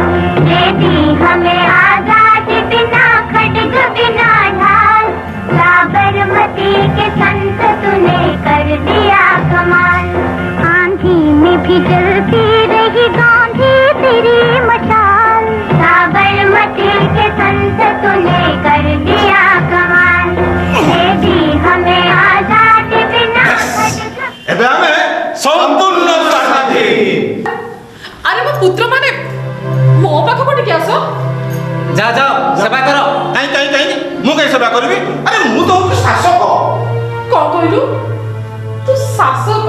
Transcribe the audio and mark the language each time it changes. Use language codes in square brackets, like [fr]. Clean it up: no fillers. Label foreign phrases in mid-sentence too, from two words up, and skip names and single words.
[hi] दे दी हमें आजादी बिना खड्ग बिना ढाल, साबरमती के संत तूने कर दिया कमाल। आंधी में भी जलती रही गांधी तेरी मशाल, साबरमती के संत तूने कर दिया कमाल। हमें आजादी बिना [or] ଏବେ ଆମେ ସମ୍ପୂର୍ଣ୍ଣ ସ୍ୱାଧୀନ। ଆରେ ମୋ ପୁତ୍ର ମାନେ ମୋ ପାଖକୁ ଟିକେ ଆସ। ଯାଅ ଯାଅ ସେବା କର। କାହିଁ କାହିଁ କାହିଁ ମୁଁ କାହିଁ ସେବା କରିବି? ଆରେ ମୁଁ ତ ହଉଛି ଶାସକ। କଣ କହିଲୁ? ତୁ ଶାସକ?